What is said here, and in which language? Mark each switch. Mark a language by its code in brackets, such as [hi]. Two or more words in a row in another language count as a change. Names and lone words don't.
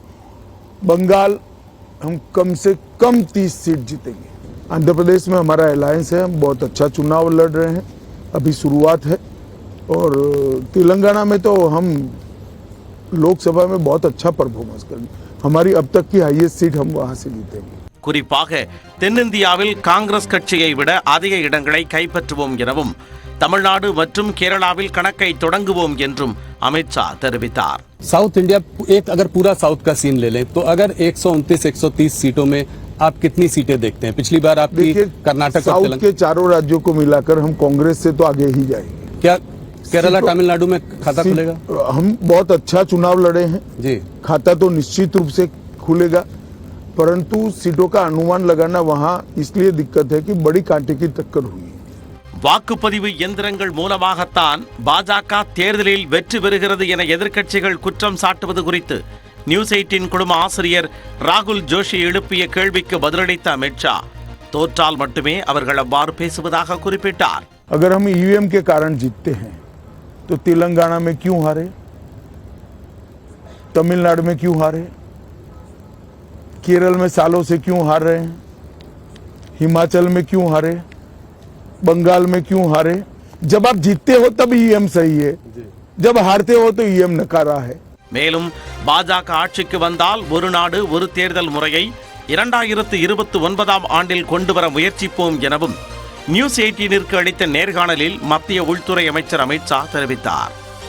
[hi] बंगाल हम कम से कम 30 सीट जीतेंगे. आंध्र प्रदेश में हमारा अलायंस है, हम बहुत अच्छा चुनाव लड़ रहे हैं, अभी शुरुआत है. और तेलंगाना में तो हम लोकसभा में बहुत अच्छा परफॉर्मेंस करेंगे. हमारी अब तक की [en] highest seat [hi] हम वहां से जीतेंगे. [ta] குறிப்பாக தென்னிந்தியாவில் காங்கிரஸ் கட்சியை விட அதிக இடங்களை கைப்பற்றுவோம் எனவும் தமிழ்நாடு மற்றும் கேரளாவில் கணக்கை தொடங்குவோம் என்றும் அமித்ஷா தெரிவித்தார். [en] South India [hi] अगर पूरा साउथ का सीन ले लें तो अगर 129-130 सीटों में आप कितनी सीटें देखते हैं? पिछली बार आपकी कर्नाटक और साउथ के चारों राज्यों को मिलाकर हम कांग्रेस से तो आगे ही जाएंगे. क्या केरला तमिलनाडु में खाता खुलेगा? हम बहुत अच्छा चुनाव लड़े हैं जी, खाता तो निश्चित रूप से खुलेगा, परंतु सीटों का अनुमान लगाना वहां इसलिए दिक्कत है कि बड़ी कांटे की टक्कर हुई है. [ta] வாக்குப்பதிவு இயந்திரங்கள் மூலமாகத்தான் பாஜக தேர்தலில் வெற்றி பெறுகிறது என எதிர்க்கட்சிகள் குற்றம் சாட்டுவது குறித்து நியூஸ் 18 குழும ஆசிரியர் ராகுல் ஜோஷி எழுப்பிய கேள்விக்கு பதிலளித்த அமித்ஷா தோற்றால் மட்டுமே அவர்கள் அவ்வாறு பேசுவதாக குறிப்பிட்டார். [hi] अगर हम ईवीएम के कारण जीतते हैं तो तेलंगाना में क्यों हारे, तमिलनाडु में क्यों हारे, केरल में सालों से क्यों हार रहे हैं, हिमाचल में क्यों हारे, बंगाल में क्यों हारे? जब आप जीतते हो तब ईएम सही है, जब हारते हो तो ईएम नकारा है. [ta] மேலும் பாஜக ஆட்சிக்கு வந்தால் ஒரு நாடு ஒரு தேர்தல் முறையை 2029ஆம் ஆண்டில் கொண்டுவர முயற்சிப்போம் எனவும் நியூஸ் 18ற்கு அளித்த நேர்காணலில் மத்திய உள்துறை அமைச்சர் அமித்ஷா தெரிவித்தார்.